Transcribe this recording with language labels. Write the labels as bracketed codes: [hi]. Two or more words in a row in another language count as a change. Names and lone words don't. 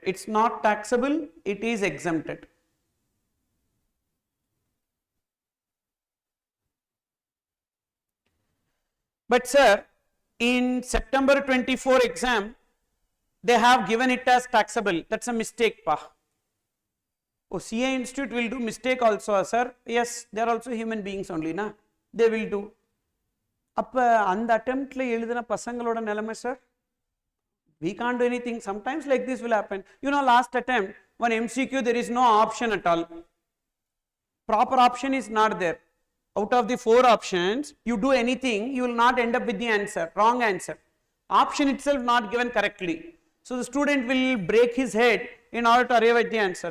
[en] It's not taxable, it is exempted. But sir, in September 24 exam, they have given it as taxable. That's a mistake pa. Oh, CA Institute will do mistake also, sir. Yes, they are also human beings only, na? They will do. And attempt [ta] ல எழுதுனா பசங்களோட நிலைமை, [en] sir. We can't do anything. Sometimes like this will happen. Last attempt, one MCQ, there is no option at all. Proper option is not there. Out of the 4 options, you do anything, you will not end up with the answer, wrong answer. Option itself not given correctly. So the student will break his head in order to arrive at the answer.